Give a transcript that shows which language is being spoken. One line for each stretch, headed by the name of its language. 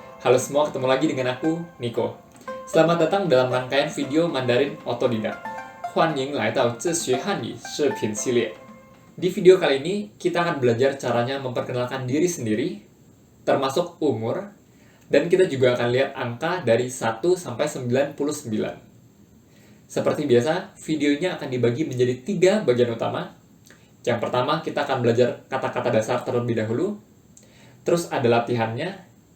Indonesian: Halo semua, ketemu lagi dengan aku, Niko. Selamat datang dalam rangkaian video Mandarin Otodidak.
Chinese: 欢迎来到自学汉语视频系列.
Indonesian: Di video kali ini, kita akan belajar caranya memperkenalkan diri sendiri, termasuk umur, dan kita juga akan lihat angka dari 1 sampai 99. Seperti biasa, videonya akan dibagi menjadi 3 bagian utama. Yang pertama, kita akan belajar kata-kata dasar terlebih dahulu. Terus ada latihannya.